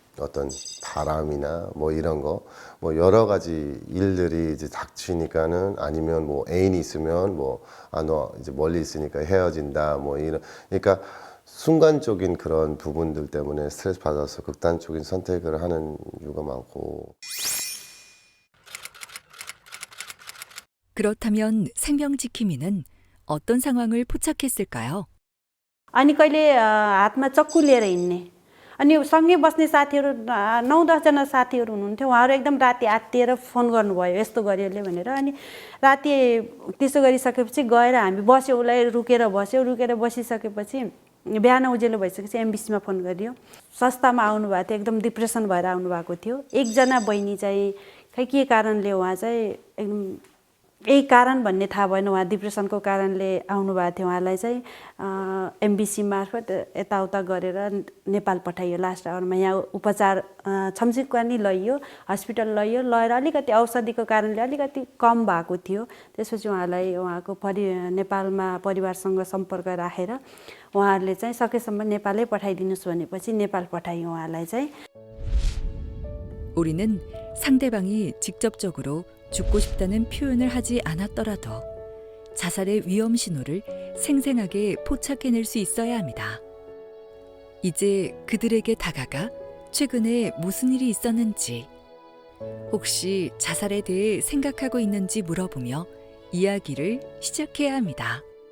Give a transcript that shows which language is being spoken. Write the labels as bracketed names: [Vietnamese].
[Korean] 어떤 바람이나 뭐 이런 거, 뭐 여러 가지 일들이 이제 닥치니까는 아니면 뭐 애인이 있으면 뭐 너 이제 멀리 있으니까 헤어진다 뭐 이런, 그러니까 순간적인 그런 부분들 때문에 스트레스 받아서 극단적인 선택을 하는 이유가 많고. 그렇다면 생명지킴이는 어떤 상황을 포착했을까요? [Nepali] अनि कहिले हातमा चक्कु लिएर हिँड्ने अनि सँगै बस्ने साथीहरू 9-10जना साथीहरू हुनुहुन्थ्यो उहाँहरू एकदम राति आत्तिएर फोन गर्नुभयो यस्तो गरियोले भनेर अनि राति त्यसो गरिसकेपछि गएर हामी बस्यो उसलाई रुकेर बसिसकेपछि बिहान उज्यालो भइसकेपछि एमबिसीमा फोन गरियो सस्तामा आउनुभएको थियो एकदम डिप्रेसन भएर आउनुभएको थियो एकजना बहिनी चाहिँ खै के कारणले उहाँ चाहिँ एकदम यही कारण भन्ने थाहा भएन उहाँ डिप्रेसनको कारणले आउनुभएको थियो उहाँलाई चाहिँ एमबिसी मार्फत यताउता गरेर नेपाल पठाइयो लास्ट आवरमा यहाँ उपचार छम्सीकानी लैयो हस्पिटल लैयो लगेर अलिकति औषधिको कारणले अलिकति कम भएको थियो त्यसपछि उहाँलाई उहाँको नेपालमा परिवारसँग सम्पर्क राखेर उहाँहरूले चाहिँ सकेसम्म नेपालै पठाइदिनुहोस् भनेपछि नेपाल पठाइयो उहाँलाई चाहिँ [Korean] 우리는 상대방이 직접적으로 죽고 싶다는 표현을 하지 않았더라도 자살의 위험 신호를 생생하게 포착해낼 수 있어야 합니다. 이제 그들에게 다가가 최근에 무슨 일이 있었는지, 혹시 자살에 대해 생각하고 있는지 물어보며 이야기를 시작해야 합니다.